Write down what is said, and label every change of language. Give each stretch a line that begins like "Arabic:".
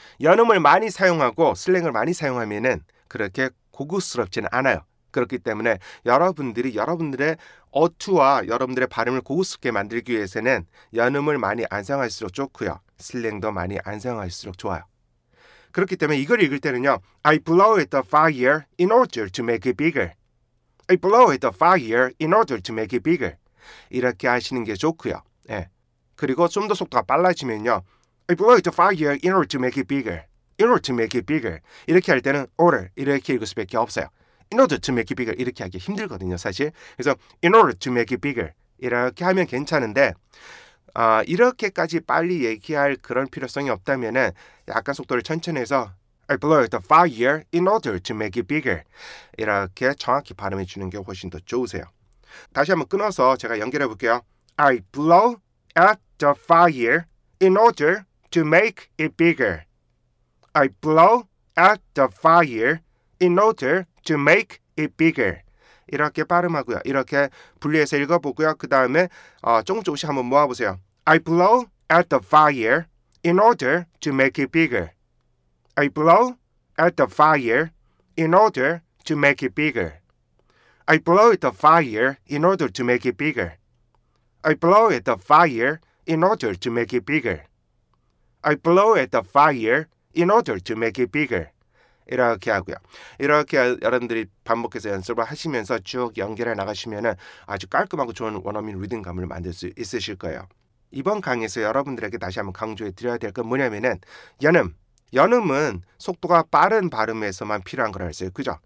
Korean: 연음을 많이 사용하고 슬랭을 많이 사용하면은 그렇게 고급스럽지는 않아요. 그렇기 때문에 여러분들이 여러분들의 어투와 여러분들의 발음을 고급스럽게 만들기 위해서는 연음을 많이 안 사용할수록 좋고요. 슬랭도 많이 안 사용할수록 좋아요. 그렇기 때문에 이걸 읽을 때는요.
English: I blow at the fire in order to make it bigger. I blow at the fire in order to make it bigger.
Korean: 이렇게 하시는 게 좋고요. 예. 그리고 좀 더 속도가 빨라지면요.
English: I blow at the fire in order to make it bigger. In order to make it bigger.
Korean: 이렇게 할 때는 order 이렇게 읽을 수밖에 없어요.
English: In order to make it bigger
Korean: 이렇게 하기 힘들거든요, 사실. 그래서
English: in order to make it bigger
Korean: 이렇게 하면 괜찮은데 이렇게까지 빨리 얘기할 그런 필요성이 없다면은 약간 속도를 천천히 해서
English: I blow at the fire in order to make it bigger
Korean: 이렇게 정확히 발음해 주는 게 훨씬 더 좋으세요. 다시 한번 끊어서 제가 연결해 볼게요.
English: I blow at the fire in order to make it bigger. I blow at the fire in order to make it bigger.
Korean: 이렇게 발음하고요. 이렇게 분리해서 읽어보고요. 그 다음에 조금씩 한번 모아보세요.
English: I blow at the fire in order to make it bigger. I blow at the fire in order to make it bigger. I blow at the fire in order to make it bigger. I blow at the fire in order to make it bigger. I blow at the fire in order to make it bigger.
Korean: 이렇게 하고요. 이렇게 여러분들이 반복해서 연습을 하시면서 쭉 연결해 나가시면 아주 깔끔하고 좋은 원어민 리듬감을 만들 수 있으실 거예요. 이번 강의에서 여러분들에게 다시 한번 강조해 드려야 될 건 뭐냐면은 연음은 속도가 빠른 발음에서만 필요한 거라 했어요. 그죠?